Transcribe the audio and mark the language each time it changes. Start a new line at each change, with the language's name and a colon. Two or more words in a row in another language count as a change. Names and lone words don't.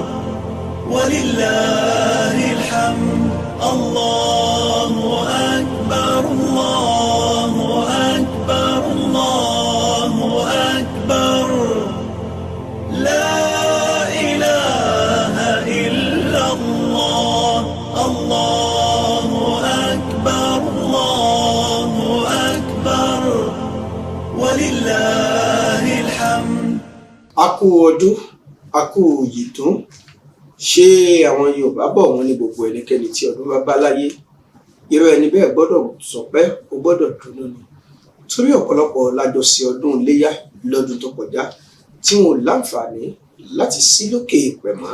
Arabic: ولله الحمد الله أكبر الله أكبر الله أكبر لا إله إلا الله الله أكبر الله أكبر ولله الحمد.
Yoruba: A kú ọdún, a kú ìyèdún. Ṣé àwọn Yorùbá bọ̀ wọ́n ní gbogbo ẹnikẹ́ni tí ọdún bá bá láyé irú ẹni bẹ́ẹ̀ gbọ́dọ̀ sọpẹ́, ó gbọ́dọ̀ dùnnú ni. Torí ọ̀pọ̀lọpọ̀ lájọ sí ọdún iléyá lọ́dún tó kọjá tí wọn ò láǹfààní láti sí lókè èèpẹ̀ mọ́.